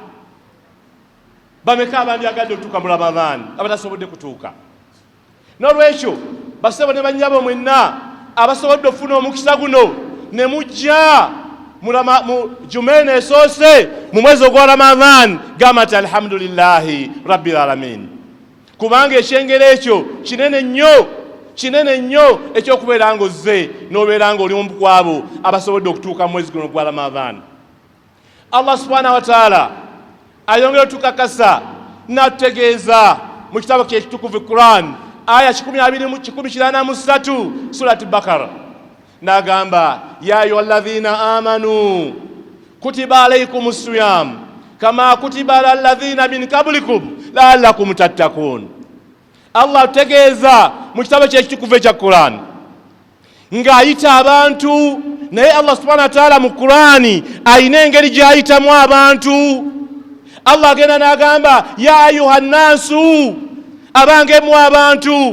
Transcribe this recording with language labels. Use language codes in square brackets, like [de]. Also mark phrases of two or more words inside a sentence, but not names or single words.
[lg] Bameka abandyagadde okutuuka mu Ramadan abatasobodde kutuuka? N'olwekyo basebo ne bannyabo mwenna abasobodde okufuna omukisa guno ne mujja mu Jumah esoose mu mwezi ogwa Ramadan gamba nti [ar] الحمد لله رب العالمين, [lg] kubanga ekyengero ekyo kinene nnyo ekyokubeera nga ozze n'obeera nga oli mu kwabo abasobodde okutuuka mu mwezi guno gwa Ramadan. [ar] الله سبحانه وتعالى [lg] ayongera otukakasa n'atutegeeza mu kitabo kye ekitukuvu Quran aya 183 surati Bakara n'agamba [ar] يا أيها الذين آمنوا كتب عليكم الصيام كما كتب على الذين من قبلكم لعلكم تتقون. [lg] Allah ategeeza mu kitabo kye ekitukuvu ekya Quran ng'ayita abantu, naye [ar] الله سبحانه وتعالى [lg] mu Qurani ayina engeri gy'ayitamu abantu. Allah agenda n'agamba [ar] يا أيها الناس, [lg] abange mu abantu.